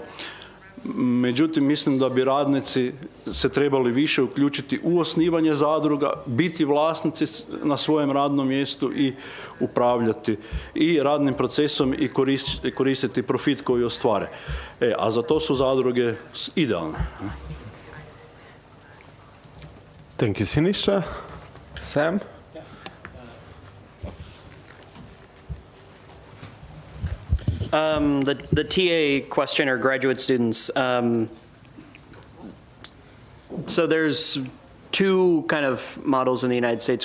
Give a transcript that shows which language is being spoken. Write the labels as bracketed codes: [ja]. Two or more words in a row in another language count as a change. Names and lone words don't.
[hr] Međutim, mislim da bi radnici se trebali više uključiti u osnivanje zadruga, biti vlasnici na svojem radnom mjestu i upravljati i radnim procesom i koristiti profit koji ostvare. A za to su zadruge idealne. [en] Thank you, Siniša. Sam? The TA question, or graduate students, so there's two kind of models in the United States.